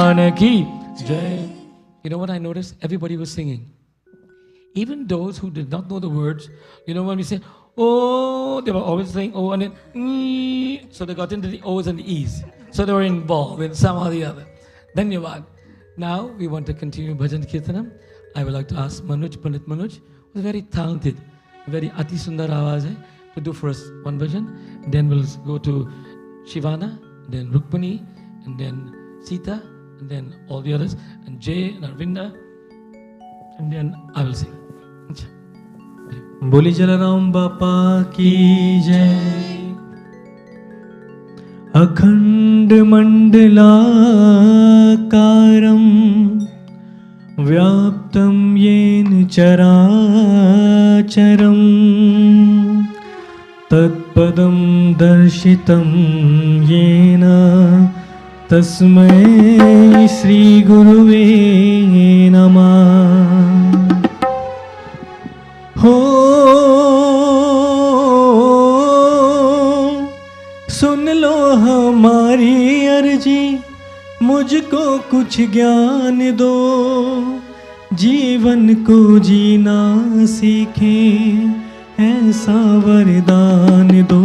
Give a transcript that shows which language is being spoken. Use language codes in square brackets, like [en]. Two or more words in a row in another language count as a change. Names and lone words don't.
[hi] की जय. [en] You know what I noticed? Everybody was singing. Even those who did not know the words, you know, when we say, oh, they were always saying, oh, and then, so they got into the O's and the E's. So they were involved in somehow or the other. Dhanyavad. Now we want to continue [hi] भजन कीर्तनम्. [en] I would like to ask Manoj, Pandit Manoj, who is very talented, very [hi] अति सुंदर आवाज़ है, [en] to do for us one bhajan. Then we'll go to Shivana, then Rukmani, and then Sita, and then all the others, and Jay and Arvinda, and then I will sing. [hi] बोली जलाराम बापा की जय. [sa] अखंड मंडलाकारं व्याप्तं येन चराचरं तत्पदं दर्शितं येन तस्मै श्री गुरुवे नमः. [hi] हो सुन लो हमारी अर्जी, मुझको कुछ ज्ञान दो, जीवन को जीना सीखें ऐसा वरदान दो.